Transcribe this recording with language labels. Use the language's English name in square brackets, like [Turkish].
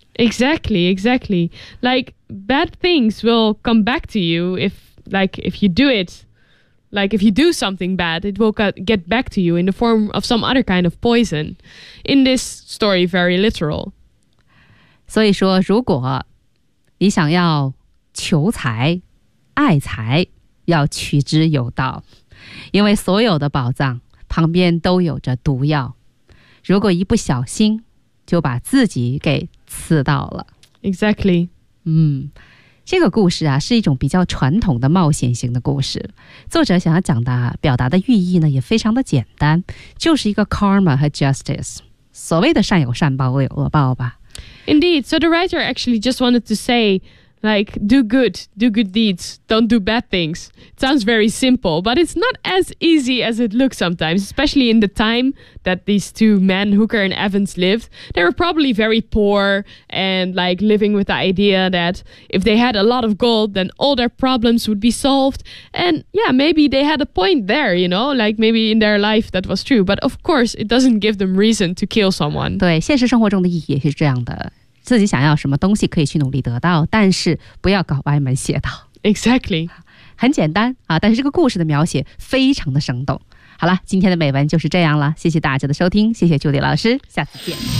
[English] Exactly, exactly. Like, bad things will come back to you if you do something bad, it will get back to you in the form of some other kind of poison. In this story, very literal. [Chinese] 所以说，如果你想要求财、爱财，要取之有道，因为所有的宝藏旁边都有着毒药。如果一不小心就把自己给刺到了。 [English] Exactly. [Chinese] 这个故事啊，是一种比较传统的冒险型的故事。作者想要讲的、表达的寓意呢，也非常的简单，就是一个 karma 和 justice， 所谓的善有善报，恶有恶报吧。 [English] Indeed. So the writer actually just wanted to say, like, do good deeds, don't do bad things. It sounds very simple, but it's not as easy as it looks sometimes, especially in the time that these two men, Hooker and Evans, lived. They were probably very poor and, like, living with the idea that if they had a lot of gold, then all their problems would be solved. And, yeah, maybe they had a point there, you know, like, maybe in their life that was true. But, of course, it doesn't give them reason to kill someone. [Chinese] 对，现实生活中的意义也是这样的。自己想要什么东西可以去努力得到，但是不要搞歪门邪道。 [English] Exactly. [Chinese] 很简单啊，但是这个故事的描写非常的生动。好了，今天的美文就是这样了，谢谢大家的收听，谢谢 Judy 老师，下次见。